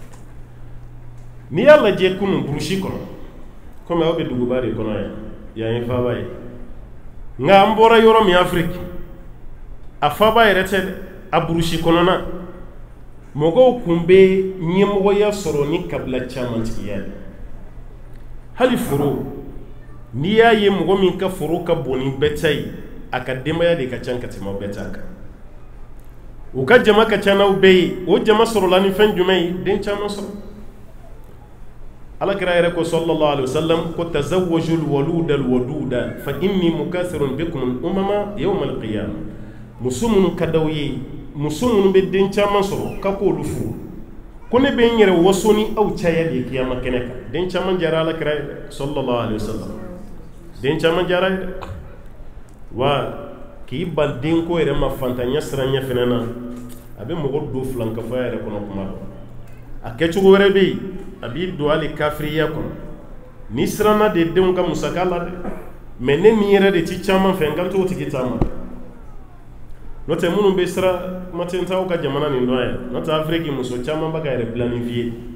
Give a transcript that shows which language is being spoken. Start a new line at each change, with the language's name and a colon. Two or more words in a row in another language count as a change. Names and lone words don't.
Bambara: n'i y'a lajɛ kunun burusi kɔnɔ komi aw bɛ duguba de kɔnɔ yan ye faaba ye nka an bɔra yɔrɔ min Afiriki a faaba yɛrɛ tɛ dɛ a burusi kɔnɔna mɔgɔw kun bɛ ɲɛmɔgɔya sɔrɔ ni kabila caman tigiya ye hali foro n'i y'a ye mɔgɔ min ka foro ka bon ni bɛɛ ta ye a ka denbaya de ka ca ka tɛmɛ bɛɛ ta kan u ka jama ka ca n'aw bɛɛ ye o jama sɔrɔla ni fɛn jumɛn ye den caman sɔrɔ alakira yɛrɛ ko
Arabic: صلى الله عليه وسلم
Bambara: ko
Arabic: تزوجوا الولود الودود فإني مكاثر بكم الأمم يوم القيامة
Bambara: muso minnu ka d'aw ye muso minnu bɛ den caman sɔrɔ ka k'olu furu ko ne bɛ n yɛrɛ waso ni aw caya de kiyama kɛnɛ kan den caman jara alakira ye dɛ
Arabic: صلى الله عليه وسلم
Bambara: den caman jara ye dɛ wa k'i bal den ko yɛrɛ ma fantanya siranya fɛnɛ na a bɛ mɔgɔ don filankafɔya yɛrɛ kɔnɔ kuma dɔ a kɛcogo wɛrɛ bɛ yen a b'i don hali kafiriya kɔnɔ n'i siranna de denw ka musaka la dɛ mais ne min yɛrɛ de ti caman fɛ n kan t'o tigi taama n'o tɛ minnu bɛ sira kuma tɛ n t'aw ka jamana nin dɔn yan n'o tɛ Afiriki muso caman bɛ ka yɛrɛ planifier